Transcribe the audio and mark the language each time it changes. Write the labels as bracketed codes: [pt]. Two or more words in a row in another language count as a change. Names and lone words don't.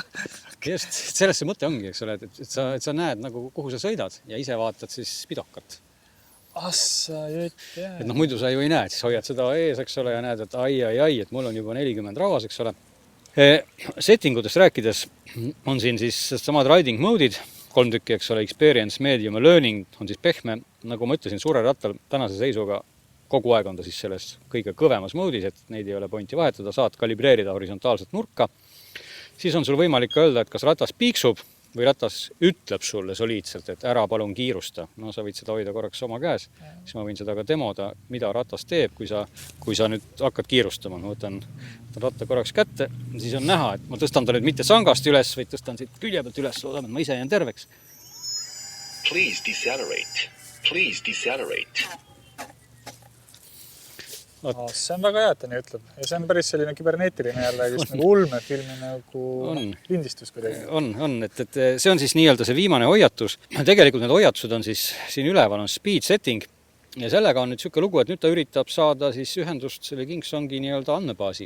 [et] Just, selles see mõte ongi, eks ole, et sa näed nagu, kuhu sa sõidad ja ise vaatad siis pidokat. Et muidu sa ju ei näe, siis hoiad seda ees, eks ole, ja näed, et ai, et mul on juba 40 rauas, eks ole. Settingutest rääkides on siin siis samad [en] riding mode'id, [et] 3 tükki, eks ole, experience, medium ja learning on siis pehme. Nagu ma ütlesin, suure rattal tänase seisuga kogu aeg on ta siis selles kõige kõvemas mode'is, et neid ei ole pointi vahetada, saad kalibreerida horisontaalset nurka. Siis on sul võimalik öelda, et kas ratas piiksub või ratas ütleb sulle soliidselt, et ära palun kiirusta. No sa võid seda hoida korraks oma käes, siis ma võin seda ka demoda, mida ratas teeb, kui sa nüüd hakkad kiirustama. Ma võtan ratta korraks kätte, siis on näha, et ma tõstan ta nüüd mitte sangast üles, vaid tõstan siit külje pealt üles, loodame, et ma ise jään terveks. [en] Please decelerate. Please decelerate. [et] See on väga hea, et ta nii ütleb. Ja see on päris selline küberneetiline jälle, just nagu ulmefilmi nagu lindistus kuidagi. On, et see on siis nii-öelda see viimane hoiatus. Tegelikult need hoiatused on siis siin üleval on [en] speed setting [et] ja sellega on nüüd niisugune lugu, et nüüd ta üritab saada siis ühendust selle Kingsongi nii-öelda andmebaasiga.